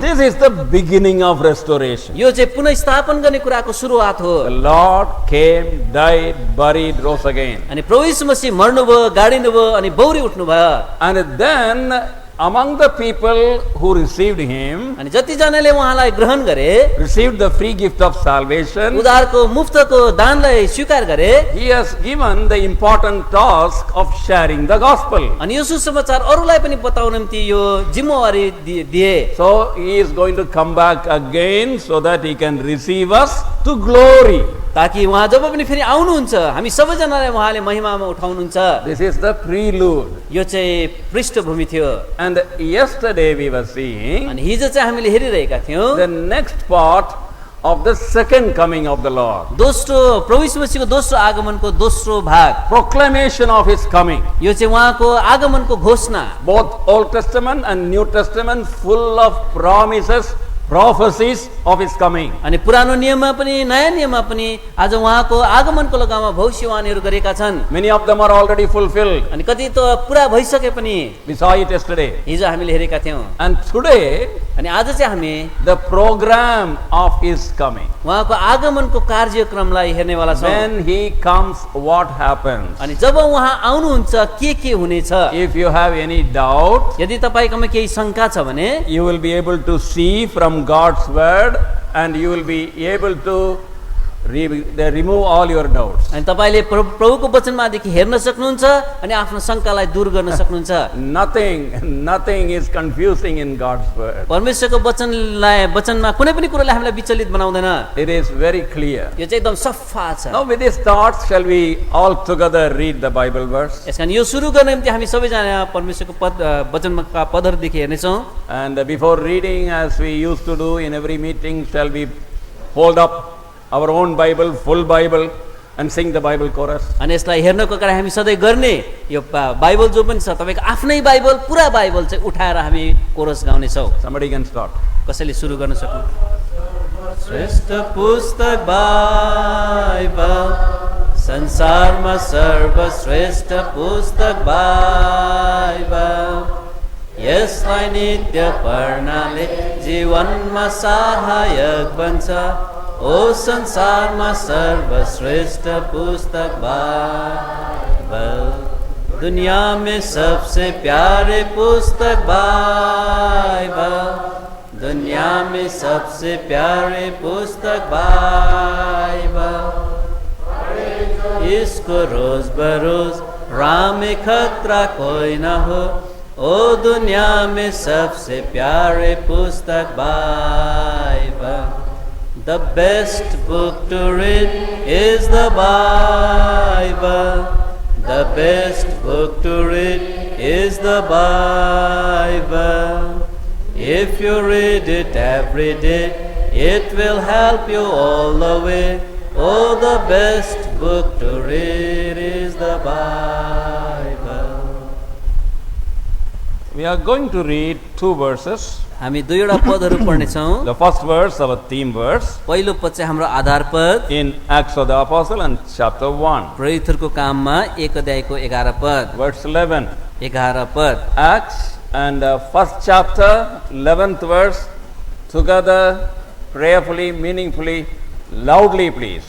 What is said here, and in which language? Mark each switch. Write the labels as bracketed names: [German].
[English] This is the beginning of restoration. [Nepali] यो चाहिँ पुनः स्थापन गर्ने कुराको सुरुवात हो। [English] The Lord came, died, buried, rose again. [Nepali] अनि प्रभु यीशु मसीह मर्नुभयो, गाडिनुभयो अनि बौरी उठ्नुभयो। [English] And then among the people who received Him, [Nepali] अनि जति जनाले उहाँलाई ग्रहण गरे, [English] received the free gift of salvation, [Nepali] उद्धारको मुफ्तको दानलाई स्वीकार गरे, [English] He has given the important task of sharing the gospel. [Nepali] अनि यो सुसमाचार अरूलाई पनि बताउन निम्ति यो जिम्मेवारी दिए। [English] So He is going to come back again so that He can receive us to glory. [Nepali] ताकि उहाँ जब पनि फेरि आउनुहुन्छ हामी सबैजनालाई उहाँले महिमामा उठाउनुहुन्छ। [English] This is the prelude. [Nepali] यो चाहिँ पृष्ठभूमि थियो। [English] And yesterday we were seeing [Nepali] अनि हिजो चाहिँ हामीले हेरिरहेका थियौँ [English] the next part of the second coming of the Lord. [Nepali] दोस्रो प्रभु यीशु मसीहको दोस्रो आगमनको दोस्रो भाग, [English] Proclamation of His coming. [Nepali] यो चाहिँ उहाँको आगमनको घोषणा। [English] Both Old Testament and New Testament full of promises prophecies of his coming. [Nepali] अनि पुरानो नियममा पनि नयाँ नियममा पनि आज उहाँको आगमनको लगामा भविष्यवाणीहरू गरेका छन्। [English] Many of them are already fulfilled. [Nepali] अनि कति त पुरा भइसके पनि [English] We saw it yesterday. [Nepali] हिजो हामीले हेरेका थियौँ। [English] And today, [Nepali] अनि आज चाहिँ हामी [English] the program of his coming. [Nepali] उहाँको आगमनको कार्यक्रमलाई हेर्नेवाला छौँ। [English] When he comes, what happens? [Nepali] अनि जब उहाँ आउनुहुन्छ के हुनेछ, [English] If you have any doubt, [Nepali] यदि तपाईँकोमा केही शङ्का छ भने [English] you will be able to see from God's word and you will be able to remove all your doubts. [Nepali] अनि तपाईँले प्रभुको वचनमादेखि हेर्न सक्नुहुन्छ अनि आफ्नो शङ्कालाई दूर गर्न सक्नुहुन्छ। [English] Nothing is confusing in God's word. [Nepali] परमेश्वरको वचनमा कुनै पनि कुराले हामीलाई विचलित बनाउँदैन। [English] It is very clear. [Nepali] यो चाहिँ एकदम सफा छ। [English] Now with these thoughts, shall we all together read the Bible verse? [Nepali] यसकारण यो सुरु गर्ने निम्ति हामी सबैजना परमेश्वरको वचनका पदहरूदेखि हेर्नेछौँ। [English] And before reading, as we used to do in every meeting, shall we hold up our own Bible, full Bible, and sing the Bible chorus? [Nepali] अनि यसलाई हेर्नको कारण हामी सधैँ गर्ने यो बाइबल जो पनि छ तपाईँको आफ्नै बाइबल पुरा बाइबल चाहिँ उठाएर हामी कोरस गाउनेछौँ। [English] Somebody can start. [Nepali] कसैले सुरु गर्न सक्नु? श्रेष्ठ पुस्तक बाइबल, संसारमा सर्वश्रेष्ठ पुस्तक बाइबल, यसलाई नित्य पढ्नाले जीवनमा सहायक बन्छ। ओ संसारमा सर्वश्रेष्ठ पुस्तक बाइबल, [Hindi] दुनिया में सबसे प्यारे पुस्तक बाइबल, दुनिया में सबसे प्यारे पुस्तक बाइबल, इसको रोज बरोज राम में खतरा कोई न हो। ओ दुनिया में सबसे प्यारे पुस्तक Bible, [English] the best book to read is the Bible. The best book to read is the Bible. If you read it every day, it will help you all the way. Oh, the best book to read is the Bible. We are going to read two verses. [Nepali] हामी दुईवटा पदहरू पढ्नेछौँ। [English] The first verse, our theme verse, [Nepali] पहिलो पद चाहिँ हाम्रो आधार पद [English] in Acts of the Apostle and chapter 1. [Nepali] प्रेरितहरूको काममा 1 अध्यायको 11 पद। [English] Verse 11. [Nepali] 11 पद। [English] Acts and first chapter, 11th verse, together, prayerfully, meaningfully, loudly please.